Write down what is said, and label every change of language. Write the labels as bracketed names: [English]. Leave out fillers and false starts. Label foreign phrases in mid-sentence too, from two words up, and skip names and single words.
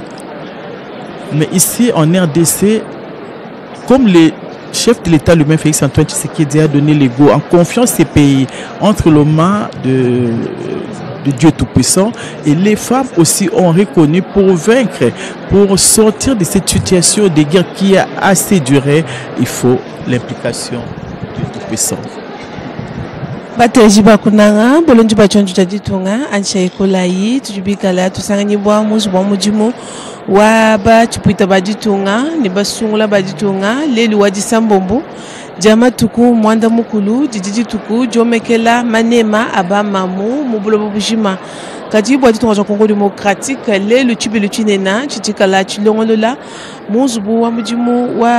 [French] Mais ici en RDC, comme le chef de l'État lui-même, Félix Antoine Tshisekedi, a donné le go en confiant ces pays entre les mains de Dieu Tout-Puissant, et les femmes aussi ont reconnu pour vaincre, pour sortir de cette situation de guerre qui a assez duré, il faut l'implication du Tout-Puissant. [Luba-Lulua] Bateji bakunanga bolonji bachonju taditunga ancha ekolai tujubikala tusanganyibwa muzu bwa mujimu wa bachipuita baditunga ni basungula baditunga leli wadi sambombo jama tuku mwanda mukulu jijiji tuku jomekela manema abamamu mubulo bujima kati bwa ditunga ja Congo démocratique lelu chibelu chinena chitikala chilongolola muzu bwa mujimu wa